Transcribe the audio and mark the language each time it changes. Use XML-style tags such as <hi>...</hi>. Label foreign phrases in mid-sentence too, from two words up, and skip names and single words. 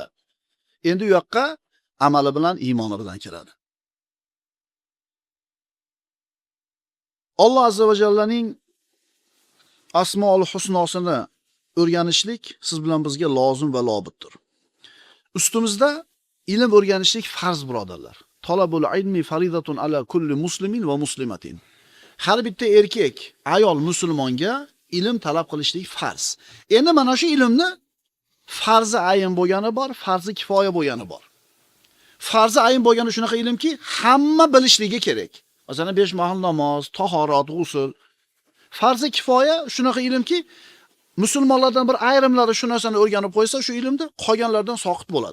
<uz>Endi u yoqqa amali bilan, iymoni bilan kiradi. Alloh azza va jallaning asmoul husnosini o'rganishlik siz bilan bizga lozim va lobitdir. Ustimizda ilm o'rganishlik farz, birodarlar.</uz> <ar>طلب العلم فريضة على كل مسلم ومسلمة.</ar> <uz>Har bitta erkak, ayol musulmonga ilm talab qilishlik farz. Endi mana shu ilmni farzi ayin bo'lgani bor, farzi kifoya bo'lgani bor. Farzi ayin bo'lgani shunaqa ilmki, hamma bilishligi kerak. Masalan, 5 mahal namoz, tahorat, g'usl. Farzi kifoya shunaqa ilmki, musulmonlardan bir ayrimlari shu narsani o'rganib qo'ysa, shu ilmda qolganlardan soqit bo'ladi.</uz>